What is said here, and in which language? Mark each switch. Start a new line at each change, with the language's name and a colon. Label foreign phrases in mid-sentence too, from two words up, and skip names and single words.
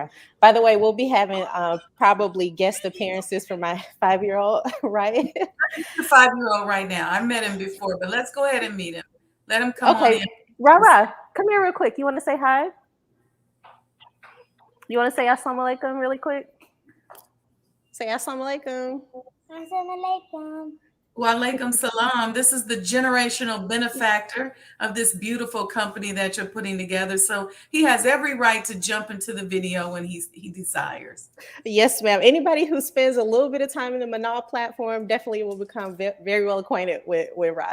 English: By the way, we'll be having probably guest appearances for my 5-year-old, right? The 5-year-old right now. I met him before, but let's go ahead and meet him. Let him come on Okay, in. Rara, come here real quick. You want to say hi? You want to say
Arabic: assalamu alaikum
English: really quick? Say
Arabic: assalamu alaikum. Assalamu alaikum. Wa alaikum salam.
English: This is the generational benefactor of this beautiful company that you're putting together. So he has every right to jump into the video when he desires. Yes, ma'am. Anybody who spends a little bit of time in the Manal platform definitely will become very well acquainted with Ra.